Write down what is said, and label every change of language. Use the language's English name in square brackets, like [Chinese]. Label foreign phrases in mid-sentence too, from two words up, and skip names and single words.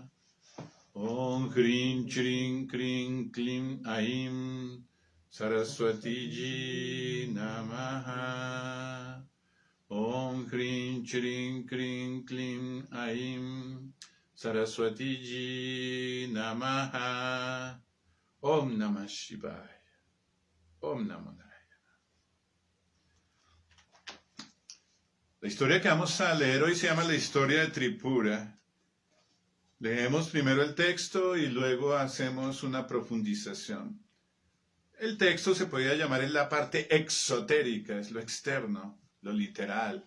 [Sanskrit] ॐ ह्रीं च्रीं क्रीं क्लीं ऐं सरस्वती जी नमः. ॐ ह्रीं च्रीं क्रीं क्लीं ऐं सरस्वती जी नमः. ॐ नमः शिवाय। ॐ नमो नारायण. [Spanish] La historia que vamos a leer hoy se llama la historia de Tripura. Leemos primero el texto y luego hacemos una profundización. El texto se podría llamar en la parte exotérica, es lo externo, lo literal.